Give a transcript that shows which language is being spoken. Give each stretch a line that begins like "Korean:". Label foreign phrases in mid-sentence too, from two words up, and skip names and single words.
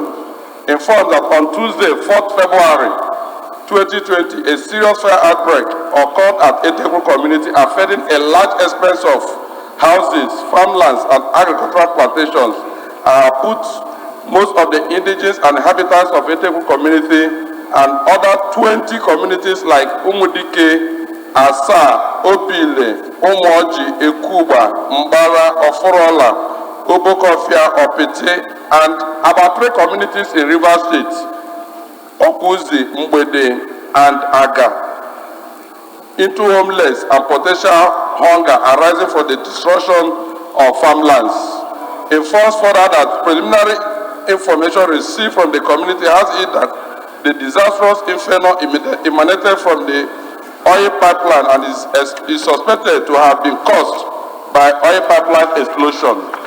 English: Informed that on Tuesday, 4th February 2020, a serious fire outbreak occurred at Etekwu community, affecting a large expanse of houses, farmlands, and agricultural plantations, put most of the indigenous and inhabitants of Etekwu community and other 20 communities like Umudike, Asa, Obile, Umoji, Ekuba, Mbara, Oforola, Obokofia, Opete, and about 3 communities in River State, Okuzi, Mbede, and Aga, into homeless and potential hunger arising from the destruction of farmlands. Informs further that preliminary information received from the community has it that the disastrous inferno emanated from the oil pipeline and is suspected to have been caused by oil pipeline explosion.